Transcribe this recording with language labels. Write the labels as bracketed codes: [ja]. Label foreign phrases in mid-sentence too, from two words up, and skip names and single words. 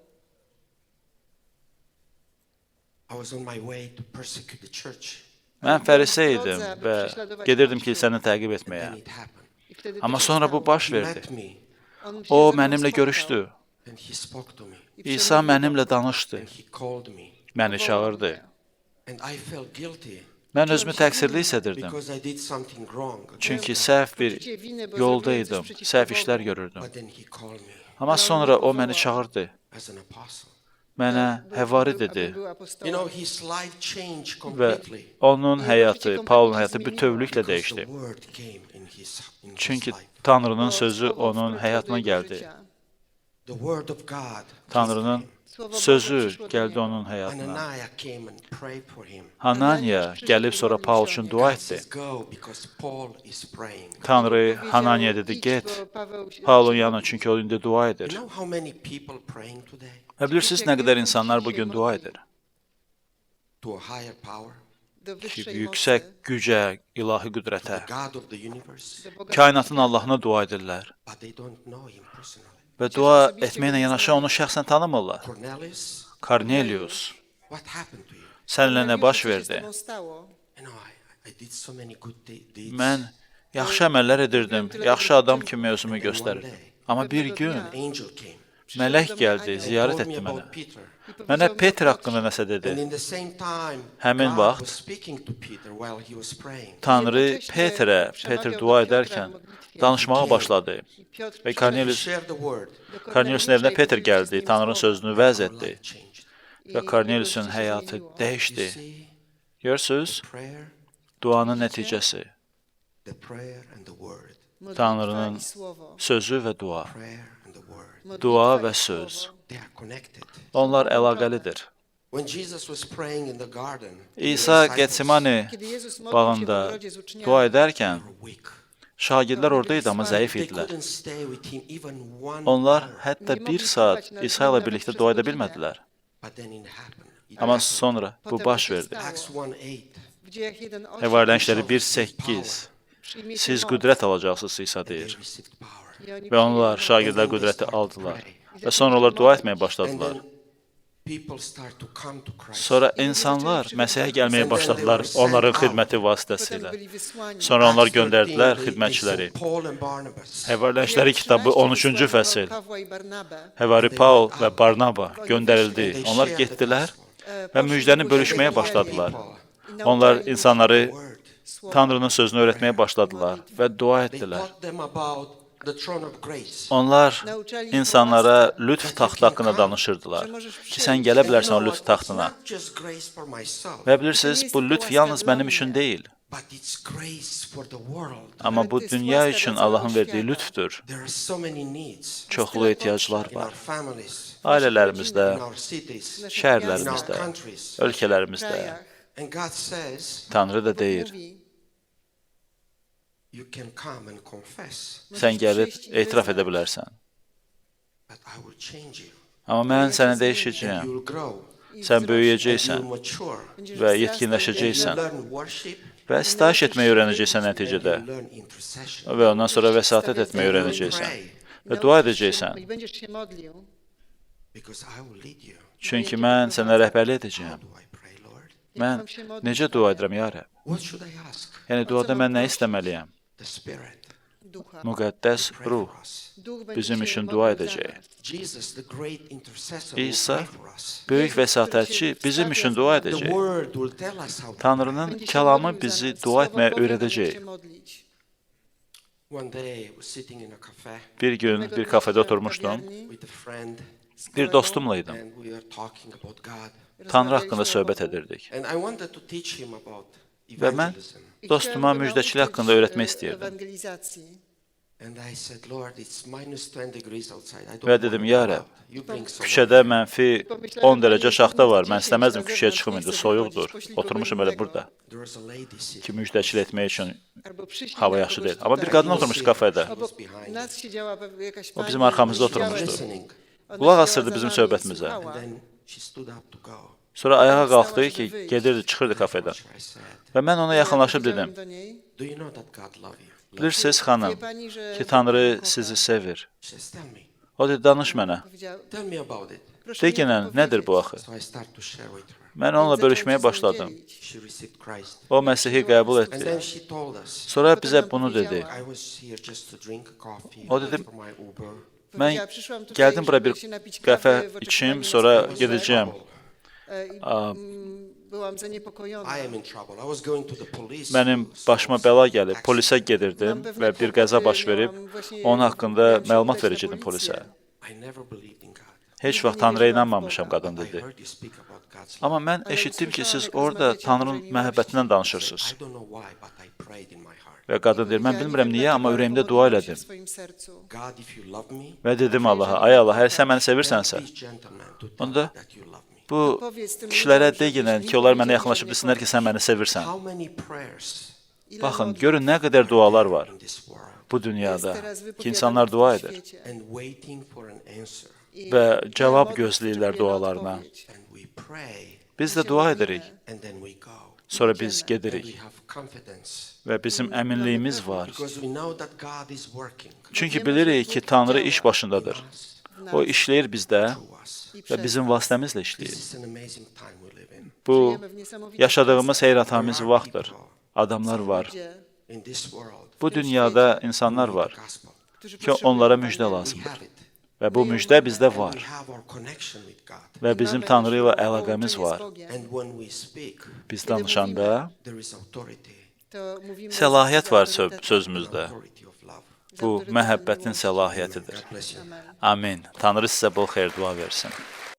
[az] Mən fərisey idim və gedirdim kilsəni təqib etməyə. Amma sonra bu baş verdi. O, mənimlə görüşdü. İsa mənimlə danışdı. Məni çağırdı. Mən özümü təqsirli hiss edirdim. [en] because I did something wrong. [az] Çünki səhv bir yolda idim, səhv işlər görürdüm. [en] But then he called me [az] Amma sonra o məni çağırdı. [en] as an apostle. [az] Mənə həvari dedi [en] You know, his life changed [az] və [en] completely. [az] onun həyatı, Paulun həyatı bütövlüklə [en] Because the [az] dəyişdi. [en] word came in his [az] Çünki [en] life. [az] Tanrının sözü onun həyatına gəldi. [en] The word of God. [az] Tanrının sözü gəldi onun həyatına. [en] Ananias came and prayed for him. [az] Hananiya gəlib sonra Paul üçün dua [en] God [az] etdi. [en] says, go because Paul is praying. [az] Tanrı Hananiya dedi, get Paulun yanına çünki o indi dua [en] You [az] edir. [en] know how many people praying today [az] Və bilirsiniz nə qədər insanlar bugün dua edir? [en] to a higher power, [az] Ki, yüksək gücə, ilahi qüdrətə, [en] the God of the universe, [az] kainatın Allahına dua edirlər. [en] but they don't know him personally. [az] Və dua etməklə yanaşı onu şəxsən tanımırlar. [en] Cornelius, [az] Kornelius, [en] what happened to you? [az] səninlə nə baş verdi? [en] You know, I did so many good deeds. [az] Mən yaxşı əməllər edirdim, yaxşı adam kimi özümü göstərirdim. Amma bir gün [en] An angel came. [az] mələk gəldi, ziyarət [en] Told me [az] etdi mənə. [en] about Peter. [az] Mənə Petr haqqında nəsə [en] And [az] dedi. [en] in the same time, [az] Həmin [en] God [az] vaxt [en] was speaking to Peter while he was praying. [az] Tanrı Petr dua edərkən danışmağa başladı. Və [en] He [az] Kornelius, [en] shared the word. [az] Korneliusun evinə Petr gəldi, Tanrının sözünü vəz [en] Our [az] etdi. [en] life changed. [az] Və Korneliusun həyatı [en] You [az] dəyişdi. [en] see, [az] Görürsüz, [en] prayer, [az] duanın nəticəsi, [en] the prayer and the word. [az] Tanrının sözü və dua. [en] Prayer and the word. [az] Dua və söz. [en] They are connected. [az] Onlar əlaqəlidir. [en] When Jesus was praying in the garden, [az] İsa Getsemani bağında dua edərkən [en] were weak. [az] şagirdlər orada idi, amma zəif [en] They [az] idilər. [en] couldn't stay with him even one [az] Onlar [en] hour. [az] hətta bir saat İsa ilə birlikdə dua edə bilmədilər. [en] But then it happened. It [az] Amma [en] happened. [az] sonra bu baş verdi. [en] Acts 1:8. [az] Həvarilər işləri 1:8. Siz qüdrət alacaqsınız, İsa [en] They [az] deyir. [en] received power. [az] Və onlar, şagirdlər qüdrəti aldılar. Və sonra onlar dua etməyə [en] And [az] başladılar. [en] then people start to come to Christ. [az] Sonra insanlar Məsihə gəlməyə başladılar onların xidməti vasitəsilə. Sonra onlar göndərdilər xidmətçiləri. [en] Paul and Barnabas. [az] Həvarilər işləri kitabı 13-cü fəsil. Həvari Paul və Barnaba göndərildi. Onlar getdilər və müjdəni bölüşməyə başladılar. Onlar insanları Tanrının sözünü öyrətməyə başladılar və dua [en] They [az] etdilər. [en] taught them about the throne of grace. [az] Onlar insanlara lütf taxtı haqqında danışırdılar. Ki, sən gələ bilərsən o [en] You know [az] lütf [en] what? [az] taxtına. [en] It's not just grace for myself, [az] Və bilirsiniz, bu lütf yalnız mənim üçün deyil. [en] but it's grace for the world. [az] Amma bu dünya üçün Allahın verdiyi lütfdür. [en] There are so many needs [az] Çoxlu ehtiyaclar [en] in our [az] var. [en] families, [az] Ailələrimizdə, [en] in our cities, in our [az] şəhərlərimizdə, [en] countries. [az] ölkələrimizdə. [en] And God says, [az] Tanrı da deyir, [en] you can come and confess, [az] sən gəlib etiraf edə bilərsən. [en] but I will change you. [az] Amma mən səni [en] And [az] dəyişəcəyəm. [en] you will grow. [az] Sən [en] And you [az] böyüyəcəksən [en] will mature. [az] və [en] And you [az] yetkinləşəcəksən [en] learn worship. [az] və sitayiş etməyi öyrənəcəksən [en] And [az] nəticədə [en] you learn intercession. [az] və ondan sonra vəsatət etməyi öyrənəcəksən və dua edəcəksən. [en] Because I will lead you. [az] Çünki mən sənə rəhbərlik [en] How [az] edəcəyəm. [en] do I pray, Lord? [az] Mən necə dua edirəm, ya Rəbb? [en] What should I ask? [az] Yəni, duada mən nə istəməliyəm? [en] The Spirit. [az] Müqəddəs [en] Pray [az] ruh [en] for us. [az] bizim üçün dua edəcək. [en] Jesus, the great intercessor, [az] İsa, [en] will pray for us. [az] böyük vəsatətçi bizim üçün dua [en] The [az] edəcək. [en] Word will tell us how to [az] Tanrının kəlamı bizi dua etməyə öyrədəcək. [en] One day, I was sitting in a cafe [az] Bir gün bir kafedə oturmuşdum, [en] with a friend, [az] bir dostumla idim. [en] and we were talking about God. [az] Tanrı haqqında söhbət edirdik. [en] And I wanted to teach him about [az] Və mən [en] evangelism. [az] dostuma müjdəçilik haqqında öyrətmək istəyirdim. [en] And I said, Lord, it's minus 10 degrees outside. I don't [az] Və [en] want [az] dedim, [en] to [az] ya [en] go [az] Rəbb, [en] out. You bring someone. [az] küçədə mənfi 10 dərəcə şaxta var. Mən istəməzdim küçəyə çıxım indi, soyuqdur. Oturmuşum elə burada [en] There was a lady [az] ki, [en] sitting. [az] müjdəçilik etmək üçün hava yaxşı deyil. Amma bir qadın oturmuşdu kafedə. O bizim arxamızda oturmuşdu. [en] Listening. [az] Qulaq asırdı bizim söhbətimizə. [en] And then she stood up to go. [az] Sonra ayağa qalxdı ki, gedirdi, çıxırdı kafedən. [en] I said, [az] Və mən ona yaxınlaşıb dedim, [en] do you know that God loves you? [az] bilirsiniz xanım ki, Tanrı sizi sevir. [en] She says, tell me. [az] O dedi, danış mənə. [en] Tell me about it. [az] Deginən, nədir bu axı? [en] So I start to share with her. [az] Mən onunla bölüşməyə başladım. [en] She received Christ. [az] O Məsihi qəbul [en] And [az] etdi. [en] then she told us, [az] Sonra bizə bunu dedi. [en] I was here just to drink coffee [az] O dedi, [en] for my Uber. [az] Mən gəldim bura bir qəfə içim, sonra gedəcəyəm. byłam zaniepokojona. [en] I am in trouble. I was going to the police. [az] Mənim başıma bəla gəlib, polisə gedirdim və bir qəza baş verib, onun haqqında məlumat verəcəkdim polisə. [en] I never believed in God. [az] Heç vaxt Tanrıya inanmamışam, qadın dedi. [en] I heard you speak about God's love. [az] Amma mən eşitdim ki, siz orada Tanrının məhəbbətindən danışırsınız. [en] I don't know why, but I prayed in my heart. [az] Və qadın deyir, mən bilmirəm niyə, amma ürəyimdə dua elədim. [en] God, if you love me, [az] Və dedim Allaha, ay Allah, hər sən məni sevirsənsə, [en] these gentlemen to tell [az] onda [en] me that you love me. [az] bu kişilərə deyin ki, onlar mənə yaxınlaşıb bilsinlər ki, sən məni sevirsən. [en] How many prayers [az] Baxın, görün nə qədər dualar var [en] in this world [az] bu dünyada ki, insanlar dua edir [en] and waiting for an answer. [az] və cavab gözləyirlər dualarına. [en] And we pray [az] Biz də dua edirik, [en] and then we go. [az] sonra biz [en] And we [az] gedirik [en] have confidence [az] və bizim əminliyimiz var. [en] because we know that God is working [az] Çünki bilirik ki, Tanrı iş başındadır. O işləyir bizdə [en] through us. [az] və bizim vasitəmizlə [en] This [az] işləyir. [en] is an amazing time we live in. [az] Bu, yaşadığımız heyrətamiz vaxtdır. Adamlar var. [en] In this world, [az] Bu dünyada insanlar var [en] gospel. [az] ki, onlara müjdə [en] We [az] lazımdır. [en] have it. [az] Və bu müjdə bizdə [en] We [az] var. [en] have our connection with God. [az] Və bizim Tanrı ilə əlaqəmiz var. [en] And when we speak, [az] Biz danışanda [en] there is authority. [az] səlahiyyət var sözümüzdə. [en] Authority of love. [az] Bu, məhəbbətin səlahiyyətidir. [en] God bless you. [az] Amin. Tanrı sizə bol xeyir dua versin.